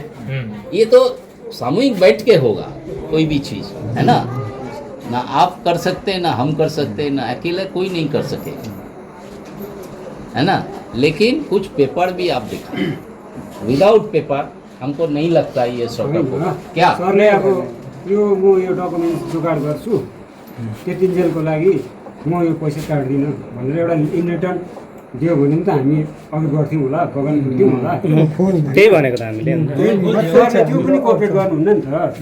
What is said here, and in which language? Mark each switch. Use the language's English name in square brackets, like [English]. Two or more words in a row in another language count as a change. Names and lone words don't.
[Hindi] ये तो सामूहिक बैठ के होगा कोई भी चीज़, है ना। ना आप कर सकते हैं, ना हम कर सकते हैं, ना अकेले कोई नहीं कर सकेगा, है ना। लेकिन कुछ पेपर भी आप दिखाएं। [English] without paper [Hindi] हमको नहीं लगता ये सब क्या [Nepali] सरले अब यो डकुमेन्ट जोगाड गर्छु त्यतिन्जेलको लागि म यो पैसा काट्दिनँ भनेर एउटा इन्डिकेटर दियो भने त हामी अघि बढ्थ्यौँ होला, बगान हुन्थ्यौँ होला। त्यही भनेको त हामीले त्यो पनि कोअपरेट गर्नुहुन्न नि त।